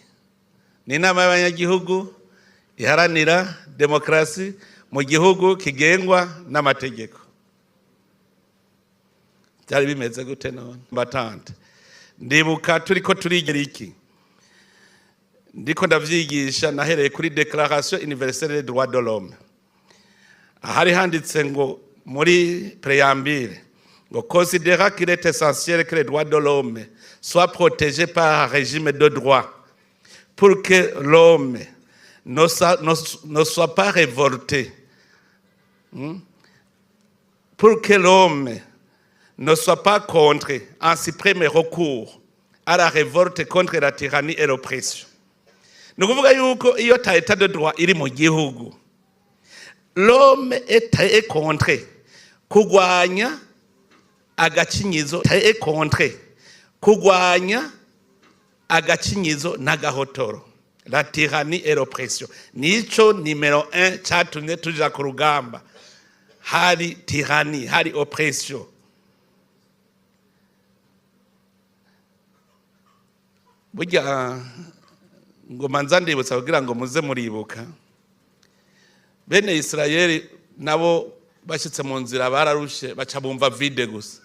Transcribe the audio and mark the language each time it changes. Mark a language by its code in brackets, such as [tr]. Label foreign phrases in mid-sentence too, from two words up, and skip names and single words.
[rn] Ni inama y'abanyagihugu iharanira demokrasi mu gihugu kigengwa n'amategeko. Byari bimeze gute none batante? Ndibuka turiko turigera iki, ndiko ndavyigisha nahereye kuri Déclaration universelle des droits de l'homme. Ahari handitse ngo muri préambule ngo [fr] considéra qu'il est essentiel que les droits de l'homme soient protégés par un régime de droit pour que l'homme ne soit pas révolté, pour que l'homme ne soit pas contre un suprême recours à la révolte contre la tyrannie et l'oppression. [rn] Ni ukuvuga yuko iyo ta [fr] état de droit [rn] iri mu gihugu, [fr] l'homme est contre [rn] kugwanya agacinyizo, [fr] est contre [rn] kugwanya agacinyizo n'agahotoro, [fr] la tyrannie et l'oppression. [rn] Nico numero 1 catumye tuja ku rugamba. Hari tyrannie, hari oppression. Burya ngo manza ndibutsa kugira ngo muze muribuka, bene Israeli nabo bashitse mu nzira bararushe, baca bumva vide gusa.